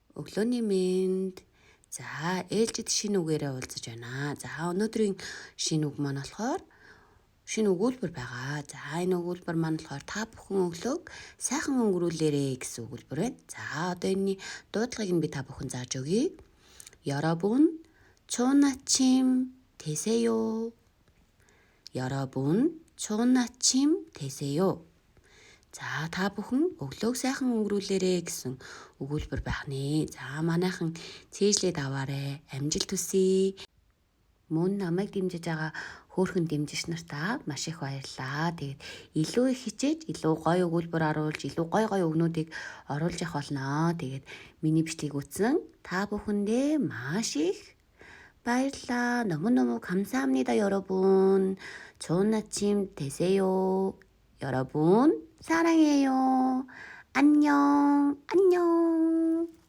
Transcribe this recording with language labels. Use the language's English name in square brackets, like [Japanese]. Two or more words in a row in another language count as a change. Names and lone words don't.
[Mongolian] Өглөөний мэнд. За, ээлжид шинэ үгээрээ уулзаж байна. За, өнөөдрийн шинэ үг маань болохоор шинэ өгүүлбэр байгаа. За, энэ өгүүлбэр маань болохоор та бүхэн өглөөг сайхан өнгөрүүлээрэй гэсэн өгүүлбэр байна. За, одоо энэний дуудлагыг нь би та бүхэн зааж өгье. [Korean] 여러분, 좋은 아침 되세요. 여러분, 좋은 아침 되세요. [Mongolian] За, та бүхэн өглөөг сайхан өнгөрүүлээрэй гэсэн өгүүлбэр байх нэ. За, манайхан цээжлээд аваарэ. Амжилт хүсье. Мөн намайг дэмжиж байгаа хөөрхөн дэмжигч нартаа маш их баярлалаа. Тэгээд илүү их хичээж, илүү гоё өгүүлбэр оруулж, илүү гоё өгнүүдийг оруулж явах болно. Тэгээд миний бичлэгийг үзсэн та бүхэндээ маш их баярлалаа. [Korean] 너무너무 감사합니다, 여러분. 좋은 아침 되세요. 여러분, 사랑해요. 안녕, 안녕.